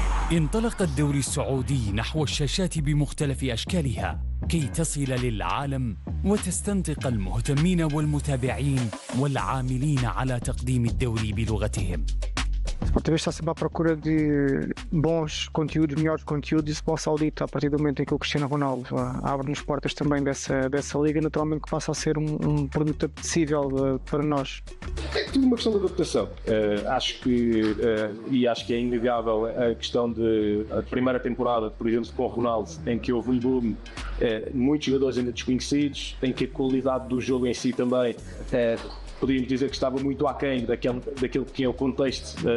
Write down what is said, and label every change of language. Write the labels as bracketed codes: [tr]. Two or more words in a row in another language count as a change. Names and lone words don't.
[ar] انطلق الدوري السعودي نحو الشاشات بمختلف أشكالها كي تصل للعالم وتستنطق المهتمين والمتابعين والعاملين على تقديم الدوري بلغتهم. [pt] Sport TV está sempre à procura de bons conteúdos, melhores conteúdos e futebol saudita a partir do momento em que o Cristiano Ronaldo abre-nos portas também dessa liga, naturalmente que passa a ser um produto apetecível para nós. É tudo uma questão de adaptação. Acho que é inegável a questão de a primeira temporada, por exemplo, com o Ronaldo, em que houve um boom, muitos jogadores ainda desconhecidos, em que a qualidade do jogo em si também podíamos dizer que estava muito aquém daquele que é o contexto